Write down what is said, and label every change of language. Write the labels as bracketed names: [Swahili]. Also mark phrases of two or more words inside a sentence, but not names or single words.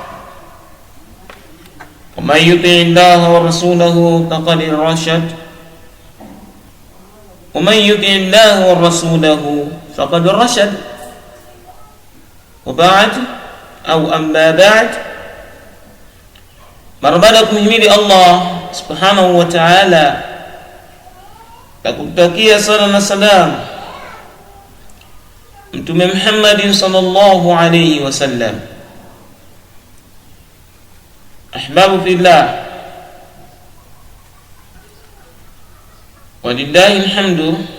[Arabic] ومن يطع الله ورسوله فقد رشد ومن يطع الله ورسوله فقد رشد wa man yuti' Allah wa rasulahu faqad rashad. وبعد أو أما بعد, [Swahili] mara baada ya kumhimidi Allah [Arabic] سبحانه وتعالى [Swahili] na kumtakia sala na salam Mtume Muhammad [Arabic] صلى الله عليه وسلم, أحباب في الله ولله الحمد.